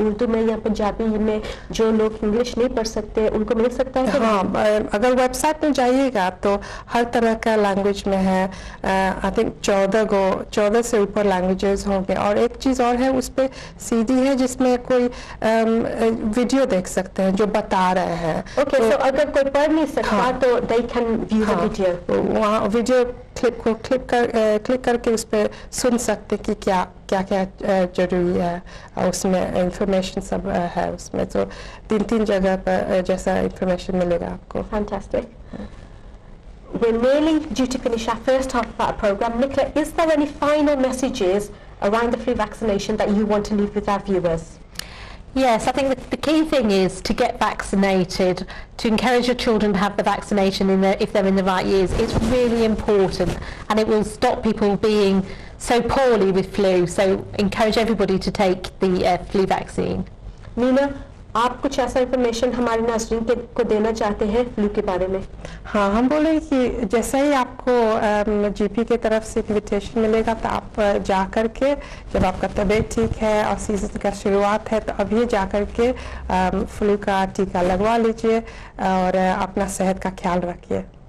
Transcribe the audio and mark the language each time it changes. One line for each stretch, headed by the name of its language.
Hindi: उर्दू में या पंजाबी में जो लोग इंग्लिश नहीं पढ़ सकते उनको मिल सकता है? हाँ, अगर वेबसाइट में जाइएगा तो हर तरह का लैंग्वेज में है.
English: I think
Hindi: 14 से ऊपर लैंग्वेजेस होंगे. और एक चीज़ और है, उस पर सीडी है जिसमें कोई वीडियो देख सकते हैं जो बता रहे हैं.
English: Okay, so
Hindi: अगर कोई पढ़ नहीं सकता तो
English: they can view the video.
Hindi: वहाँ वीडियो क्लिक करके उस पर सुन सकते कि क्या जरूरी है. उसमें इंफॉर्मेशन सब है उसमें, तो 3 जगह पर जैसा इंफॉर्मेशन मिलेगा आपको.
English: Fantastic. We're nearly due to finish our first half of our program. Nicola, is there any final messages around the flu vaccination that you want to leave with our viewers? Yes, I think the key thing is to get vaccinated, to encourage your children to have the vaccination if they're in the right years. It's really important, and it will stop people being so poorly with flu. So encourage everybody to take the flu vaccine.
Hindi: Nina, आप कुछ ऐसा information हमारे नाज़रीन को देना चाहते हैं flu के बारे में? हाँ, हम बोले कि जैसे ही आपको जीपी की तरफ से इन्विटेशन मिलेगा तो आप जा कर के, जब आपका तबीयत ठीक है और सीजन का शुरुआत है, तो अभी जा कर के फ्लू का टीका लगवा लीजिए और अपना सेहत का ख्याल रखिए.